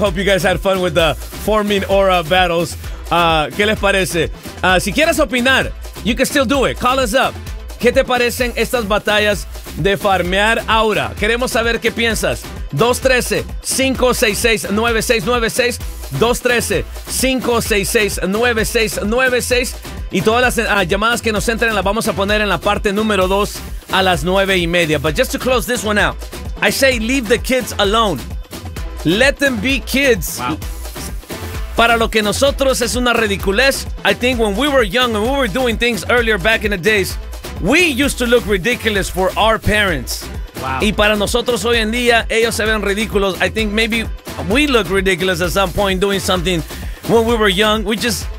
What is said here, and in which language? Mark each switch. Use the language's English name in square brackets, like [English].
[English] Hope you guys had fun with the forming aura battles. [Spanish] ¿Qué les parece? Si quieres opinar, [English] you can still do it. Call us up. [Spanish] ¿Qué te parecen estas batallas de farmear aura? Queremos saber qué piensas. 213-566-9696. 213-566-9696. Y todas las llamadas que nos entren las vamos a poner en la parte número 2 a las 9:30. [English] But just to close this one out, I say leave the kids alone. Let them be kids. Wow. [Spanish] Para lo que nosotros es una ridiculez, [English] I think when we were young and we were doing things earlier back in the days, we used to look ridiculous for our parents. Wow. [Spanish] Y para nosotros hoy en día, ellos se ven ridículos. [English] I think maybe we look ridiculous at some point doing something when we were young. We just...